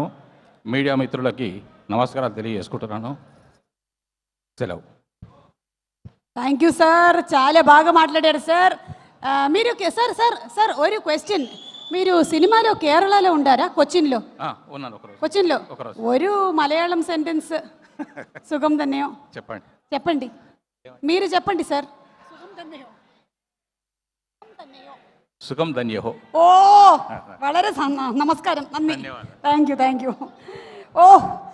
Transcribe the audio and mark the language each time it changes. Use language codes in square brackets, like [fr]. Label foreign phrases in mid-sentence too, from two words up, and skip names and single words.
[te] మీడియా మిత్రులకి నమస్కారాలు తెలియజేసుకుంటున్నాను. సెలవు. [en] Thank you sir, [te] చాలా బాగా మాట్లాడారు సార్. మీరు సార్ సార్ సార్ ఒక క్వశ్చన్. మీరు సినిమాలో కేరళలో ఉండారా? కొచ్చిన్లో ఉన్నాను. కొచ్చిన్లో ഒരു మలయాళం సెంటెన్స్ [ml] സുഖം തന്നെയോ [te] చెప్పండి. మీరు చెప్పండి సార్. [ml] സുഖം തന്നെയോ. ഓ വളരെ നമസ്കാരം, നന്ദി. [en] Thank you. ഓ